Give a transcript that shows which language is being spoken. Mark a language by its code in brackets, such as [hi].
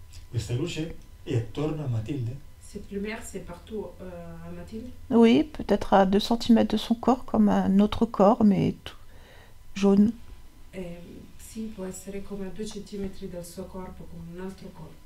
[it] Questa luce è attorno a Matilde? [fr] Cette lumière, c'est partout à Mathilde. Oui, peut-être à 2 cm de son corps, comme un autre corps, mais tout jaune. [it] Sì, può essere come a 2 centimetri dal suo corpo, come un altro corpo.